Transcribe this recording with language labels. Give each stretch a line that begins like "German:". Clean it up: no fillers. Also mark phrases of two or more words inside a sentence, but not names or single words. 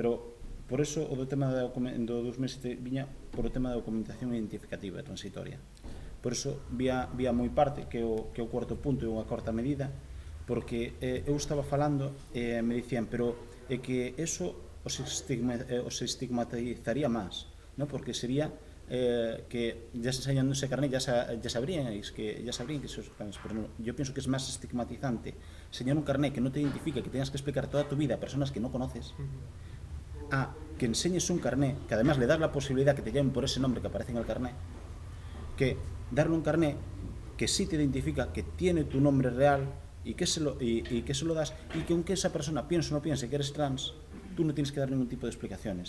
Galician: Pero por eso o do tema do 2007 viña por o tema da documentación identificativa transitoria. Por eso vía moi parte que o cuarto punto é unha corta medida, porque eu estaba falando e me dicían, pero é que eso os estigmatizaría máis, non?
Spanish: Porque sería que ya se enseñando ese carnet ya sabrían que sos trans, pero no, yo pienso que es más estigmatizante enseñar un carnet que no te identifica, que tengas que explicar toda tu vida a personas que no conoces, a que enseñes un carnet que además le das la posibilidad que te llamen por ese nombre que aparece en el carnet, que darle un carnet que sí te identifica, que tiene tu nombre real y que se lo das, y que aunque esa persona piense o no piense que eres trans, tú no tienes que dar ningún tipo de explicaciones.